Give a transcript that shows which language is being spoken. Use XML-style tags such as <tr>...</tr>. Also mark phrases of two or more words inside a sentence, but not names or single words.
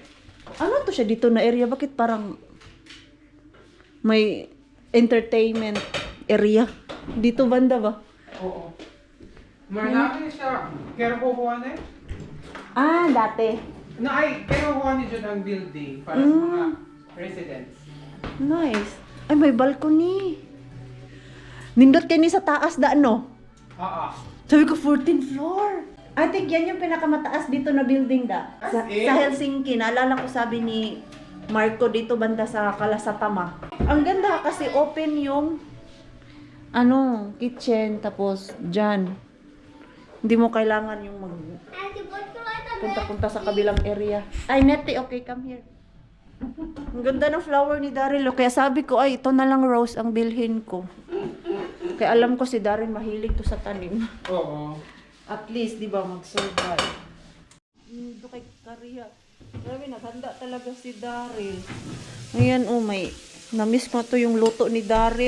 <tl>Ano to siya dito na area? Bakit parang may</tl> <en>entertainment area?</en> <tl>Dito banda ba? Oo. Malaki siya. Kaya kukuha na Dati. kaya kukuha ni Jud ang building para sa mga residents. Nice. Ay, may balcony.</tl> <ceb>Nindot kayo ni sa taas da, no?</ceb> <tl>Oo. Sabi ko, 14th floor.</tl> <en>I think</en> <tl>yan yung pinakamataas dito na building da. Sa Helsinki. Naalala ko sabi ni Marco dito banda sa Kalasatama. Ang ganda kasi open yung kitchen tapos dyan. Hindi mo kailangan yung punta-punta sa kabilang area. Ay,</tl> <en>Nettie, okay, come here.</en> <tl>Ang ganda ng flower ni Daryl. Kaya sabi ko, ay, ito na lang rose ang bilhin ko. Kaya alam ko si Daryl mahilig to sa tanim. Oo.</tl> <en>At least,</en> <tl>di ba, mag-survive. Ito kay Karia. Grabe, naghanda talaga si Daryl. Ayan, may na-miss ko to yung luto ni Daryl.</tl>